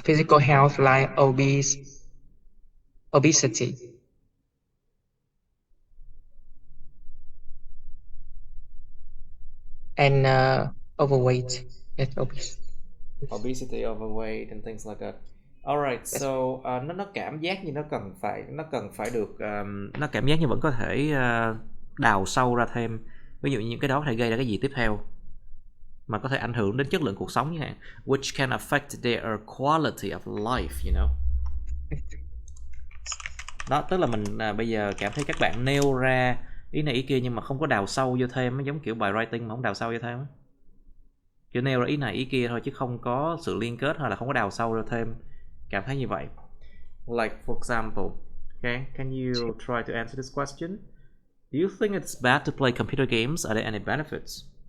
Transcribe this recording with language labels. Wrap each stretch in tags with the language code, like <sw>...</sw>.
<en>physical health like obesity, and overweight. Yes, obese. Obesity, overweight and things like that. Alright, Yes.</en> <vi>so nó cảm giác như nó cần phải được nó cảm giác như vẫn có thể đào sâu ra thêm. Ví dụ như những cái đó có thể gây ra cái gì tiếp theo mà có thể ảnh hưởng đến chất lượng cuộc sống như hạn,</vi> <en>which can affect their quality of life, you know.</en> <vi>Đó, tức là mình bây giờ cảm thấy các bạn nêu ra ý này ý kia nhưng mà không có đào sâu vô thêm, giống kiểu bài writing mà không đào sâu vô thêm, chỉ nêu ra ý này ý kia thôi chứ không có sự liên kết hay là không có đào sâu ra thêm, cảm thấy như vậy.</vi> <en>Like for example, okay, can you try to answer this question? Do you think it's bad to play computer games? Are there any benefits?</en>